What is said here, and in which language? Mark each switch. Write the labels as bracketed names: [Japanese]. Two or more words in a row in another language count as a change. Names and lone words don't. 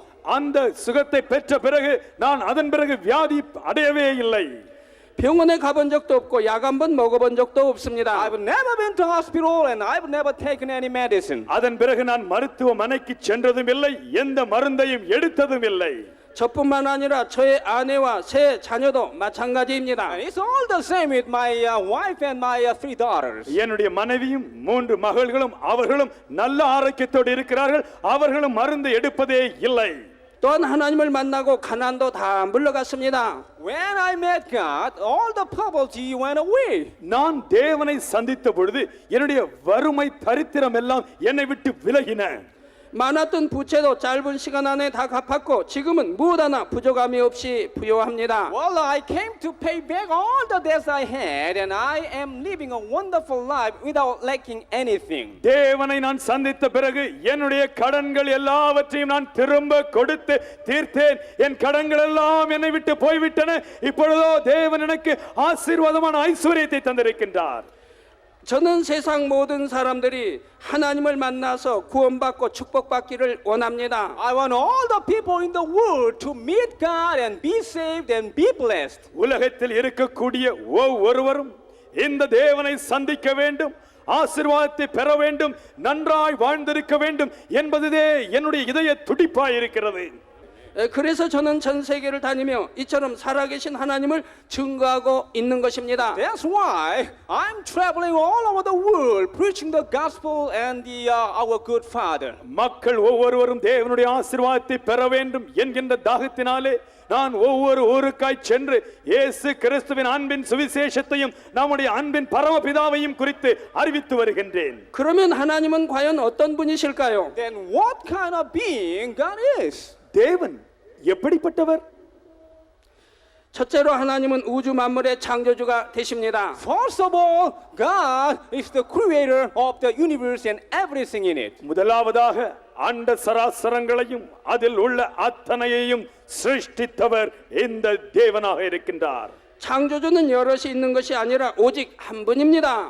[Tamil] அந்த சுகத்தை பெற்ற பிறகு நான் அதன் பிறகு வியாதி அடையவே இல்லை. [Korean] 병원에 가본 적도 없고 약 한 번 먹어본 적도 없습니다. [English] I've never been to hospital and I've never taken any medicine. [Tamil] அதன் பிறகு நான் மருத்துவமனைக்கு சென்றதும் இல்லை, எந்த மருந்தையும் எடுத்ததும் இல்லை. [Korean] 저뿐만 아니라 저의 아내와 세 자녀도 마찬가지입니다. [English] And it's all the same with my wife and my 3 daughters. [Tamil] என்னுடைய மனைவியும் 3 மகள்களும் அவர்களும் நல்ல ஆரோக்கியத்தோடு இருக்கிறார்கள். அவர்களும் மருந்து எடுப்பதே இல்லை. [Korean] 또한 하나님을 만나고 가난도 다 물러갔습니다. [English] When I met God, all the poverty went away. [Tamil] நான் தேவனை சந்தித்த பொழுது என்னுடைய வறுமை தரித்திரம் எல்லாம் என்னை விட்டு விலகின. [Korean] 많았던 부채도 짧은 시간 안에 다 갚았고 지금은 무엇 하나 부족함이 없이 부요합니다. [English] Well, I came to pay back all the debts I had and I am living a wonderful life without lacking anything. [Tamil] தேவனை நான் சந்தித்த பிறகு என்னுடைய கடன்கள் எல்லாவற்றையும் நான் திரும்ப கொடுத்து தீர்த்தேன். என் கடன்கள் எல்லாம் என்னை விட்டு போய்விட்டன. இப்பொழுதோ தேவன் எனக்கு ஆசீர்வாதமான ஐஸ்வரியத்தை தந்திருக்கின்றார். [Korean] 저는 세상 모든 사람들이 하나님을 만나서 구원받고 축복받기를 원합니다. [English] I want all the people in the world to meet God and be saved and be blessed. [Tamil] உலகத்தில் இருக்கக்கூடிய ஒவ்வொருவரும் இந்த தேவனை சந்திக்க வேண்டும், ஆசீர்வாதத்தை பெற வேண்டும், நன்றாய் வாழ்ந்திருக்க வேண்டும் என்பதுவே என்னுடைய இதய துடிப்பாய் இருக்கிறது. [Korean] 그래서 저는 전 세계를 다니며 이처럼 살아계신 하나님을 증거하고 있는 것입니다. [English] That's why I'm traveling all over the world preaching the gospel and our good Father. [Tamil] மக்கள் ஒவ்வொருவரும் தேவனுடைய ஆசீர்வாதத்தை பெற வேண்டும் என்கின்ற தாகத்தினாலே நான் ஒவ்வொரு ஊருக்காய் சென்று இயேசு கிறிஸ்துவின் அன்பின் சுவிசேஷத்தையும் நம்முடைய அன்பின் பரமபிதாவையும் குறித்து அறிவித்து வருகின்றேன். [Korean] 그러면 하나님은 과연 어떤 분이실까요? [English] Then what kind of being God is? [Tamil] தேவன் எப்படிப்பட்டவர்? [Korean] 첫째로 하나님은 우주 만물의 창조주가 되십니다. [English] First of all, God is the creator of the universe and everything in it. [Tamil] முதலாவதாக அண்ட சராசரங்களையும் அதில் உள்ள அத்தனையையும் சிருஷ்டித்தவர் இந்த தேவனாக இருக்கின்றார். [Korean] 창조주는 여럿이 있는 것이 아니라 오직 한 분입니다.